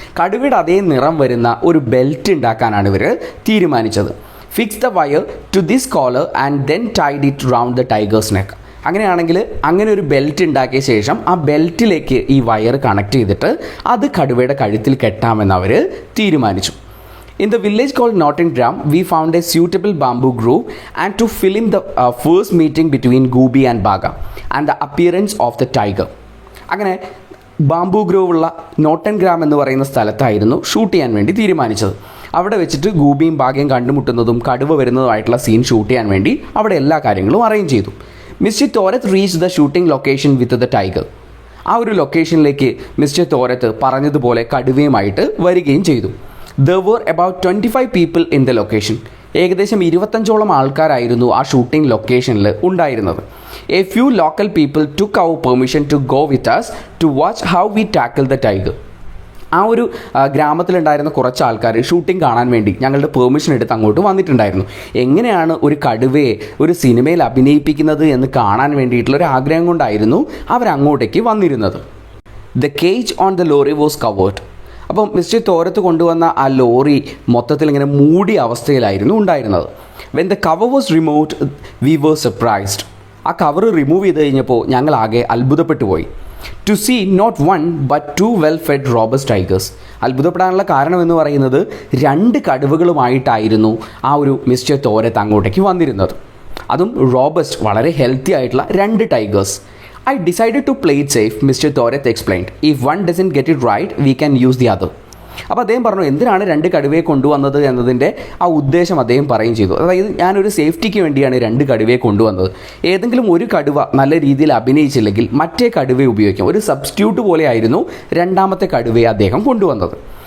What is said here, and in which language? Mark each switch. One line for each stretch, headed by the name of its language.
Malayalam: കടുവയുടെ അതേ നിറം വരുന്ന ഒരു ബെൽറ്റ് ഉണ്ടാക്കാനാണ് ഇവർ തീരുമാനിച്ചത്.
English: Fix the wire to this collar and then tied it round the tiger's neck.
Malayalam: അങ്ങനെയാണെങ്കിൽ അങ്ങനെ ഒരു ബെൽറ്റ് ഉണ്ടാക്കിയ ശേഷം ആ ബെൽറ്റിലേക്ക് ഈ വയർ കണക്ട് ചെയ്തിട്ട് അത് കടുവയുടെ കഴുത്തിൽ കെട്ടാമെന്ന് അവർ തീരുമാനിച്ചു.
English: In the village called Nottingham, we found a suitable bamboo grove and to film the first meeting between Gooby and Baga and the appearance of the tiger.
Malayalam: അങ്ങനെ ബാംബു ഗ്രോവ് ഉള്ള നോട്ടൻഗ്രാം എന്ന് പറയുന്ന സ്ഥലത്തായിരുന്നു shoot ചെയ്യാൻ വേണ്ടി തീരുമാനിച്ചത്. അവിടെ വെച്ചിട്ട് ഗൂബിയും ബാഗയും കണ്ടുമുട്ടുന്നതും കടുവ വരുന്നതുമായിട്ടുള്ള സീൻ ഷൂട്ട് ചെയ്യാൻ വേണ്ടി അവിടെ എല്ലാ കാര്യങ്ങളും അറേഞ്ച് ചെയ്തു.
English: Mister Thorat reach the shooting location with the tiger.
Malayalam: ആ ഒരു ലൊക്കേഷനിലേക്ക് മിസ്റ്റർ തോരത്ത് പറഞ്ഞതുപോലെ കടുവയുമായിട്ട് വരികയും ചെയ്തു.
English: There were about 25 people in the location.
Malayalam: ഏകദേശം 25ഓളം ആൾക്കാരായിരുന്നു ആ ഷൂട്ടിംഗ് ലൊക്കേഷനിൽ ഉണ്ടായിരുന്നത്.
English: A few local people took our permission to go with us to watch how we tackle the tiger.
Malayalam: ആ ഒരു ഗ്രാമത്തിലുണ്ടായിരുന്ന കുറച്ച് ആൾക്കാർ ഷൂട്ടിംഗ് കാണാൻ വേണ്ടി ഞങ്ങളുടെ പെർമിഷൻ എടുത്ത് അങ്ങോട്ട് വന്നിട്ടുണ്ടായിരുന്നു. എങ്ങനെയാണ് ഒരു കടുവയെ ഒരു സിനിമയിൽ അഭിനയിപ്പിക്കുന്നത് എന്ന് കാണാൻ വേണ്ടിയിട്ടുള്ളൊരു ആഗ്രഹം കൊണ്ടായിരുന്നു അവരങ്ങോട്ടേക്ക് വന്നിരുന്നത്.
English: The cage on the lorry was covered.
Malayalam: അപ്പം മിസ്റ്റർ തോരത്ത് കൊണ്ടുവന്ന ആ ലോറി മൊത്തത്തിൽ ഇങ്ങനെ മൂടിയ അവസ്ഥയിലായിരുന്നു ഉണ്ടായിരുന്നത്.
English: When the cover was removed we were surprised.
Malayalam: ആ കവർ റിമൂവ് ചെയ്ത് കഴിഞ്ഞപ്പോൾ ഞങ്ങൾ ആകെ അത്ഭുതപ്പെട്ടു പോയി.
English: To see not one but 2 well fed robust tigers.
Malayalam: അത്ഭുതപ്പെടാനുള്ള കാരണം എന്ന് പറയുന്നത് 2 കടുവകളുമായിട്ടായിരുന്നു ആ ഒരു മിസ്റ്റർ തോരത്ത് അങ്ങോട്ടേക്ക് വന്നിരുന്നത്. അതും റോബസ്റ്റ്, വളരെ ഹെൽത്തി ആയിട്ടുള്ള 2 tigers.
English: I decided to play it safe, Mr. Thorath explained. If one doesn't get it right, we can use the other.
Malayalam: അപ്പോൾ അദ്ദേഹം പറഞ്ഞു എന്തിനാണ് 2 കടുവയെ കൊണ്ടുവന്നത് എന്നതിൻ്റെ ആ ഉദ്ദേശം അദ്ദേഹം പറയുകയും ചെയ്തു. അതായത് ഞാനൊരു സേഫ്റ്റിക്ക് വേണ്ടിയാണ് 2 കടുവയെ കൊണ്ടുവന്നത്. ഏതെങ്കിലും ഒരു കടുവ നല്ല രീതിയിൽ അഭിനയിച്ചില്ലെങ്കിൽ മറ്റേ കടുവയെ ഉപയോഗിക്കും. ഒരു സബ്സ്റ്റിറ്റ്യൂട്ട് പോലെയായിരുന്നു 2ാമത്തെ കടുവയെ അദ്ദേഹം കൊണ്ടുവന്നത്.